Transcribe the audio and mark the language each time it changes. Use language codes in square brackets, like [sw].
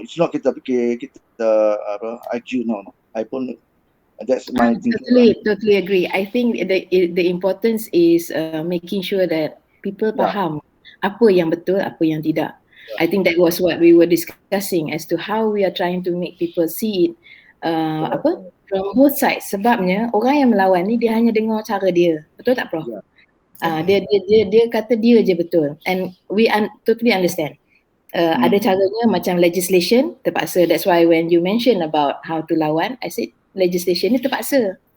[en] It's not [ms] kita fikir kita IQ, [en] no. I [ms] pun [en] that's my thinking. Totally agree. I think the importance is making sure that people [ms] faham apa yang betul, apa yang tidak. [en] I think that was what we were discussing as to how we are trying to make people see it from both sides. [ms] Sebabnya orang yang melawan ni dia hanya dengar cara dia. Betul tak, Prof? Dia kata dia je betul. [en] And we totally understand. [ms] Ada caranya macam legislation terpaksa. [en] That's why when you mention about how to [ms] lawan, [en] I said legislation [ms] ni terpaksa.